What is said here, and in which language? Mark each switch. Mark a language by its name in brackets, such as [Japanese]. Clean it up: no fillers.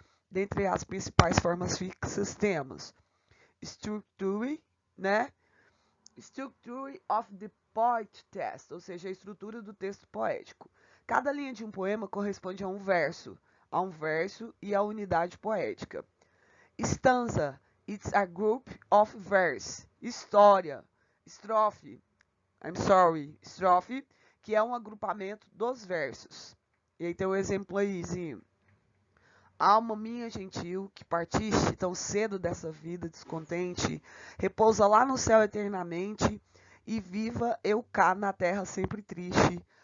[Portuguese] Dentre as principais formas fixas temos structure, né? [English] Structure of the poet text, [Portuguese] ou seja, a estrutura do texto poético. Cada linha de um poema corresponde a um verso e a unidade poética. [English] Stanza, it's a group of verse. [Portuguese] História, estrofe, estrofe, que é um agrupamento dos versos. E aí tem um exemplo aí. Alma minha gentil, que partiste tão cedo dessa vida descontente, repousa lá no céu eternamente, e viva eu cá na terra sempre triste.